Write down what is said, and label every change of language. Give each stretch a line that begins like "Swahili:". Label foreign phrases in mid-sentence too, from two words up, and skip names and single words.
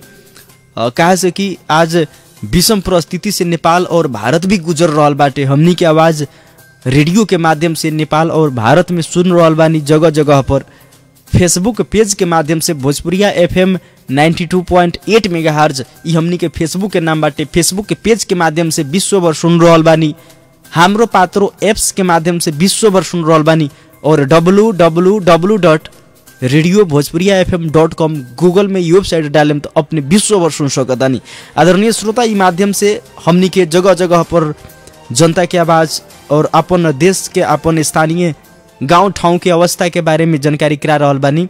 Bhojpuri: कहा से कि आज विषम परिस्थिति से नेपाल और भारत भी गुजर रहल बाटे। हमनी के आवाज रेडियो के माध्यम से नेपाल और भारत में सुन रहल बानी जगह जगह पर। फेसबुक पेज के माध्यम से भोजपुरिया FM 92.8 मेगाहर्ज ई हमनी के फेसबुक के नाम बाटे। फेसबुक के पेज के माध्यम से विश्व भर सुन रहल बानी। हाम्रो पात्रो एप्स के माध्यम से विश्व भर सुन रहल बानी और www.radiobhojpuriyafm.com गूगल में वेबसाइट डालेम तो अपने विश्व भर सुन सकतानी। आदरणीय श्रोता, ई माध्यम से हमनी के जगह जगह पर जनता के आवाज और अपन देश के अपन स्थानीय गांव ठाउँ के अवस्था के बारे में जानकारी करा रहल बानी।